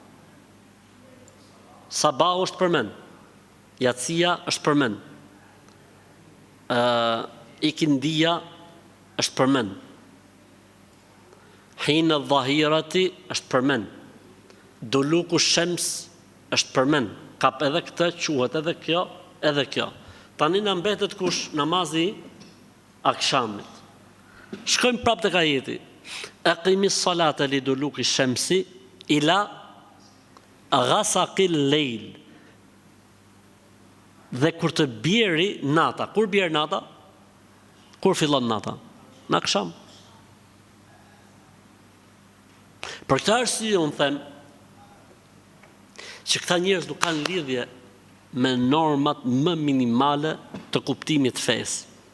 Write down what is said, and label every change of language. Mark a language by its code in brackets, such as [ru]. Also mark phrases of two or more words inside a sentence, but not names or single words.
[sq] Sabahu është përmend, Yatsia është përmend, ikindia është përmend, [ar] حين الظهيرة [sq] është përmend, [ar] دلوك الشمس [sq] është përmend. Kap edhe këtë quhet edhe kjo, edhe kjo. Tani na mbetet kush? Namazi akshamit. Shkojmë prapë tek ajeti. [ar] أقم الصلاة لدلوك الشمس إلى غسق الليل. [sq] Dhe kur të bjeri nata. Kur bjerë nata? Kur fillon nata? Në aksham. Për këtë arsye unë them që këta njerëz nuk kanë lidhje me normat më minimale të kuptimit fesë.